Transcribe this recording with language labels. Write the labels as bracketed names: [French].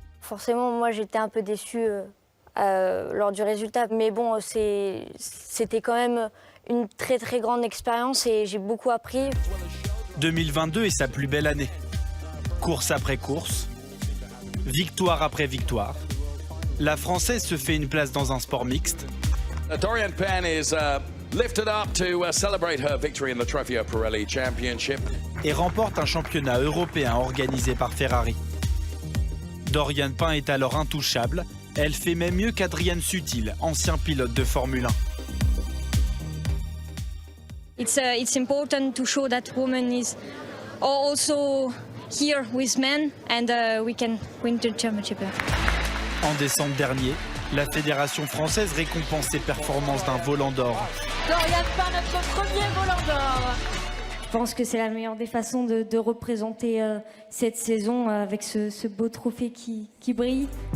[French] Forcément, moi j'étais un peu déçue lors du résultat, mais bon, c'était quand même une très très grande expérience et j'ai beaucoup appris. 2022 est sa plus belle année. Course après course, victoire après victoire, la Française se fait une place dans un sport mixte. [English] Doriane Pin is lifted up to celebrate her victory in the Trofeo Pirelli Championship. [French] Et remporte un championnat européen organisé par Ferrari. Doriane Pin est alors intouchable. Elle fait même mieux qu'Adrian Sutil, ancien pilote de Formule 1. [English] It's important to show that woman is also here with men and we can win the championship. [French] En décembre dernier, la Fédération française récompense ses performances d'un volant d'or. Doriane Pin, notre premier volant d'or. Je pense que c'est la meilleure des façons de représenter cette saison avec ce beau trophée qui brille.